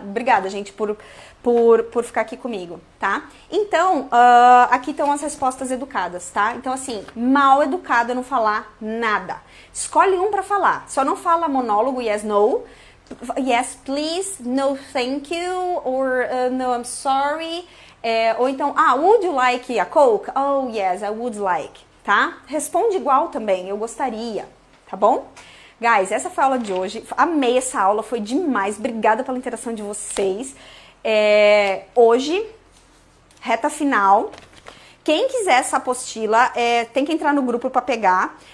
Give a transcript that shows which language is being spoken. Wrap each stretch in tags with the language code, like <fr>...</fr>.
<pt>Obrigada, gente, por ficar aqui comigo, tá? Então, aqui estão as respostas educadas, tá? Então, assim, mal educado é não falar nada. Escolhe um pra falar. Só não fala monólogo,</pt> <en>yes, no. Yes, please, no, thank you, or no, I'm sorry.</en> <pt>Ou então,</pt> <en>would you like a Coke? Oh, yes, I would like, tá?</en> <pt>Responde igual também, eu gostaria, tá bom? Guys, essa foi a aula de hoje. Amei essa aula, foi demais. Obrigada pela interação de vocês. Hoje, reta final. Quem quiser essa apostila, tem que entrar no grupo para pegar.</pt>